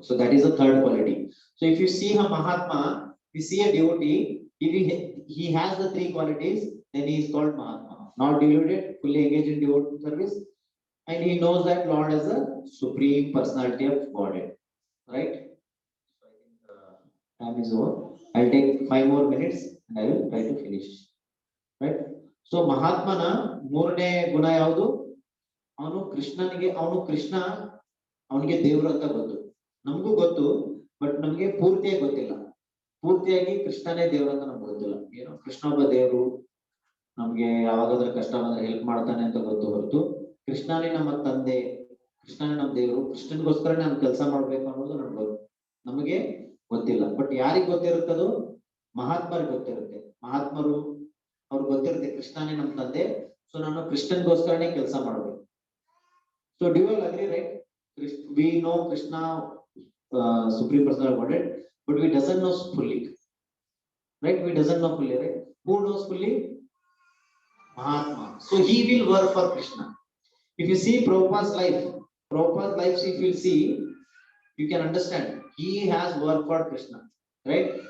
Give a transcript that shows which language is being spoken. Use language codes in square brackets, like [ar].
[en] So that is the third quality. So if you see a Mahatma, you see a devotee, if he has the three qualities, then he is called Mahatma. Not deluded, fully engaged in devotional service, and he knows that Lord is the Supreme Personality of Godhead. Right? So I think time is over. I'll take 5 more minutes and I will try to finish. Right? [kn] So ಮಹಾತ್ಮನ ಮೂರನೇ ಗುಣ ಯಾವುದು? ಅವನು ಕೃಷ್ಣ ಅವನಿಗೆ ದೇವರು ಅಂತ ಗೊತ್ತು. ನಮಗೂ ಗೊತ್ತು, ಬಟ್ ನಮ್ಗೆ ಪೂರ್ತಿಯಾಗಿ ಗೊತ್ತಿಲ್ಲ. ಪೂರ್ತಿಯಾಗಿ ಕೃಷ್ಣನೇ ದೇವರು ಅಂತ ನಮ್ಗೆ ಗೊತ್ತಿಲ್ಲ. ಏನೋ ಕೃಷ್ಣ ಒಬ್ಬ ದೇವರು, ನಮ್ಗೆ ಯಾವಾಗಾದ್ರೂ ಕಷ್ಟ ಬಂದ್ರೆ ಹೆಲ್ಪ್ ಮಾಡ್ತಾನೆ ಅಂತ ಗೊತ್ತು ಹೊರತು ಕೃಷ್ಣನೇ ನಮ್ಮ ತಂದೆ, ಕೃಷ್ಣನೇ ನಮ್ಮ ದೇವರು, ಕೃಷ್ಣನ್ಗೋಸ್ಕರ ನಾನು ಕೆಲಸ ಮಾಡ್ಬೇಕು ಅನ್ನೋದು ನಮಗೆ ಗೊತ್ತಿಲ್ಲ. ಬಟ್ ಯಾರಿಗೆ ಗೊತ್ತಿರುತ್ತದು? ಮಹಾತ್ಮರಿಗೆ ಗೊತ್ತಿರುತ್ತೆ. ಮಹಾತ್ಮರು ಅವ್ರಿಗೆ ಗೊತ್ತಿರುತ್ತೆ ಕೃಷ್ಣನೇ ನಮ್ಮ ತಂದೆ, ಸೊ ನಾನು ಕೃಷ್ಣನ್ಗೋಸ್ಕರನೇ ಕೆಲಸ ಮಾಡ್ಬೇಕು. [en] So do you agree, right? We know Krishna, Supreme Personality of Godhead, but we doesn't know fully, right? We doesn't know fully, right? Who knows fully? Mahatma. So he will work for Krishna. If you see Prabhupada's life, if you see, you can understand he has worked for Krishna, right?